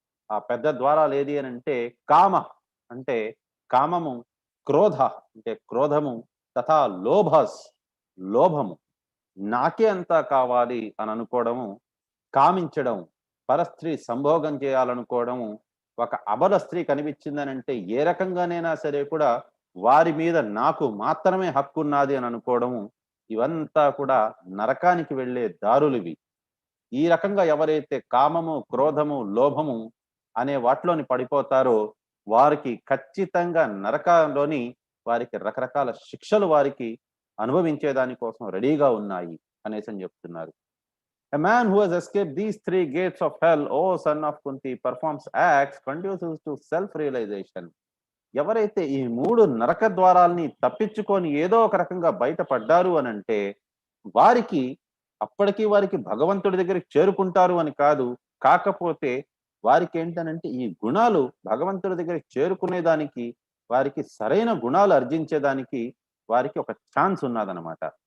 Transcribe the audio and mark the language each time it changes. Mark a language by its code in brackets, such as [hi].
[te] ఆ పెద్ద ద్వారాలు ఏది అని అంటే కామ అంటే కామము, క్రోధ అంటే క్రోధము, తథా లోభస్ లోభము, నాకే అంతా కావాలి అని అనుకోవడము, కామించడం, పరస్త్రీ సంభోగం చేయాలనుకోవడము, ఒక అబల స్త్రీ కనిపించిందనంటే ఏ రకంగానైనా సరే కూడా వారి మీద నాకు మాత్రమే హక్కు ఉన్నది అని అనుకోవడము, ఇవంతా కూడా నరకానికి వెళ్ళే దారులు ఇవి. ఈ రకంగా ఎవరైతే కామము, క్రోధము, లోభము అనే వాటిలోని పడిపోతారో వారికి ఖచ్చితంగా నరకంలోని వారికి రకరకాల శిక్షలు వారికి అనుభవించేదాని కోసం రెడీగా ఉన్నాయి అనేసి చెప్తున్నారు. [en] A man who has escaped these 3 gates of hell, O son of Kunti, performs acts conducive to self-realization. [te] ఎవరైతే ఈ 3 నరక ద్వారాల్ని తప్పించుకొని ఏదో ఒక రకంగా బయటపడ్డారు అని అంటే వారికి అప్పటికి వారికి భగవంతుడి దగ్గరికి చేరుకుంటారు అని కాదు, కాకపోతే వారికి ఏంటనంటే ఈ గుణాలు భగవంతుడి దగ్గరికి చేరుకునేదానికి వారికి సరైన గుణాలు అర్జించేదానికి వారికి ఒక ఛాన్స్ ఉన్నదనమాట.